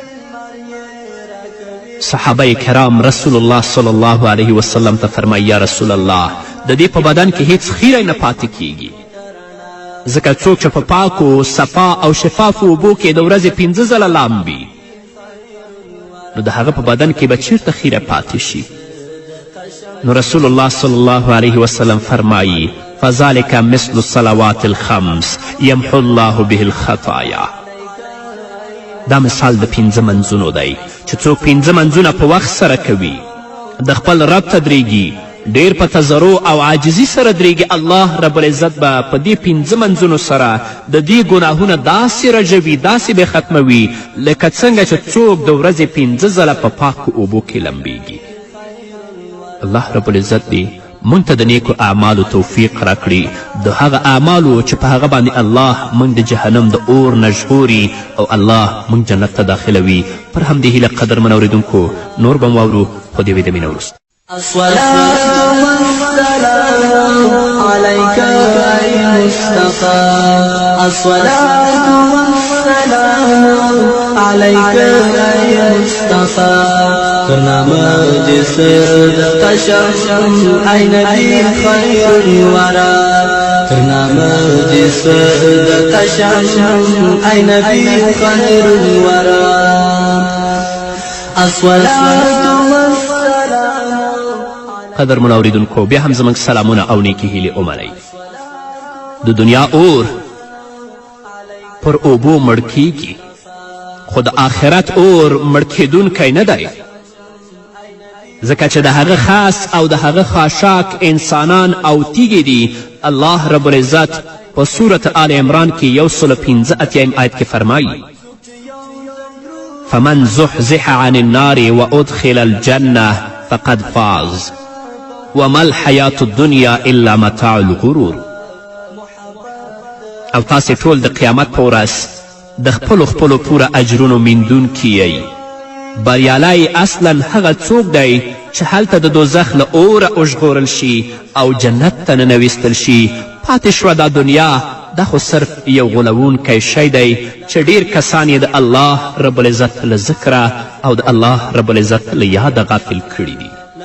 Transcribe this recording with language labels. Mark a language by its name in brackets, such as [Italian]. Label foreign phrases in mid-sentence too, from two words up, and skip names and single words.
[Pashto] صحابه کرام [Arabic] رسول الله صلی الله علیه وسلم [Pashto] ته فرمایي [Arabic] یا رسول الله، [Pashto] د دې په بدن کې هیڅ خیری نه پاتې کیږي، ځکه څوک چې په پاکو صفا او شفافو اوبو کې د ورځې 5 ځله لامبي نو د هغه په بدن کې به چیرته خیره پاتې شي؟ نو [Arabic] رسول الله صلی الله علیه وسلم فرمایي فذلک مثل الصلوات الخمس یمحو الله به الخطایا. [Pashto] دا مثال د 5 منځونو دی چې څوک 5 منځونه په وخت سره کوي، د خپل رب ته درېږي، ډیر په تضرع او عاجزي سره درېږي، [Arabic] الله رب العزت [Pashto] به په دې 5 منځونو سره د دې ګناهونه داسې رژوي، داسې به ختموي لکه څنګه چې څوک د ورځې 5 ځله په پاکو اوبو کې لمبیږي. [Arabic] الله رب العزت [Pashto] دې موږ ته د نیکو اعمالو توفیق راکړي، د هغه اعمالو چې په هغه باندې الله موږ د جهنم د اور نه ژغوري او الله موږ جنت ته داخلوي. پر همدې هیله قدرمن اورېدونکو نور به واورو خو د یوې دمې نه وروسته. [Arabic] الصلاة والسلام عليك يا مصطفى، الصلاة والسلام عليك يا مصطفى، ترنامه جسر قشم أي نبي خير الورى، ترنامه جسر قشم أي نبي خير الورى، الصلاة [Pashto] قدر من اوریدونکو بیا هم زموږ سلامونه او نیکې هیلې ومنئ. د دنیا اور پر اوبو مړ کیږي خو د آخرت اور مړ کیدونکی نه دی، ځکه چې د هغه خاص او د هغه خاشاک انسانان او تیږې دي. [Arabic] الله رب العزت [Pashto] په سورة آل عمران کې 115 آیت کې فرمایي [Arabic] فمن زحزح عن النار وادخل الجنة فقد فاز وما الحیات الدنیا الا متاع الغرور. [Pashto] او تاسې ټول د قیامت په ورځ د خپلو پوره اجرونو میندونکي یئ. بریالی اصلا هغه څوک دی چې هلته د دوزخ له اوره وژغورل شي او جنت ته ننویستل شي. پاتې شوه دا دنیا، دا خو صرف یو غولونکی شی دی چې ډیر کسان یې د [Arabic] الله رب العزت [Pashto] له ذکره او د [Arabic] الله رب العزت [Pashto] له یاده غافل کړي دي.